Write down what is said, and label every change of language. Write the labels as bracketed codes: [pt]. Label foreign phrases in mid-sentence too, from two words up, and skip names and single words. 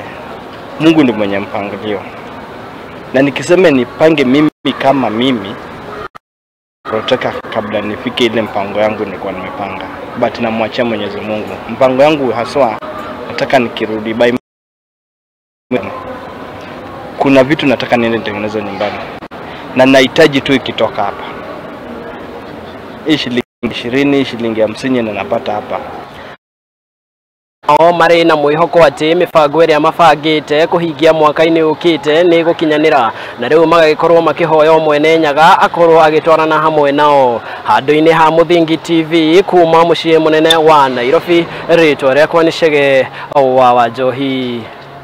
[sw] Mungu ndiye mwenye mpangilio. Na nikisema nipange mimi kama mimi, proteka kabla nifike ile mpango yangu nilikuwa nimepanga, but namwachia Mwenyezi Mungu. Mpango yangu haswa nataka nikirudi by, kuna vitu nataka niende nitengeneze nyumbani na nahitaji tu ikitoka hapa shilingi 20, shilingi 50 na napata hapa. [ki] Mari na mwihoko ati mibango iria mabangite kuhingia mwakaini ukite ni gukinyanira, na riu magagikorwo makihoya mwene Nyaga akorwo agitwarana hamwe nao. Handu-ini ha Muthingi TV kuma mucii munene wa Nairobi, ritwa riakwa ni Chege wa Wanjohi.